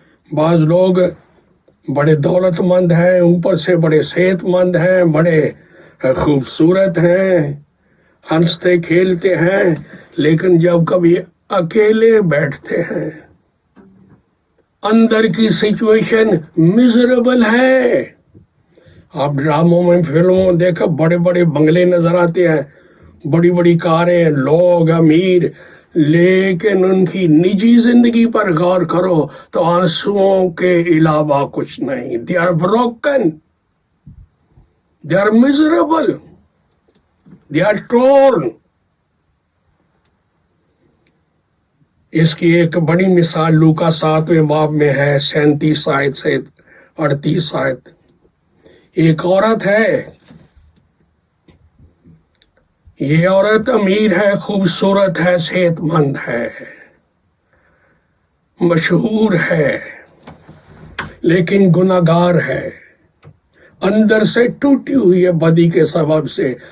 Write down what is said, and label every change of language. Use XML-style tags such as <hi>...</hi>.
<ur>بعض لوگ بڑے دولت مند ہیں، اوپر سے بڑے صحت مند ہیں، بڑے خوبصورت ہیں، ہنستے کھیلتے ہیں، لیکن جب کبھی اکیلے بیٹھتے ہیں اندر کی سچویشن میزریبل ہے. آپ ڈراموں میں، فلموں میں دیکھا بڑے بڑے بنگلے نظر آتے ہیں، بڑی بڑی کاریں، لوگ امیر، لیکن ان کی نجی زندگی پر غور کرو تو آنسوؤں کے علاوہ کچھ نہیں.</ur> <en>They are broken, they are miserable, they are torn.</en> <ur>اس کی ایک بڑی مثال لوکا 7ویں باب میں ہے، 37 آیت سے 38 آیت. ایک عورت ہے، یہ عورت امیر ہے، خوبصورت ہے، صحت مند ہے، مشہور ہے، لیکن گناہگار ہے، اندر سے ٹوٹی ہوئی ہے بدی کے سبب سے.</ur>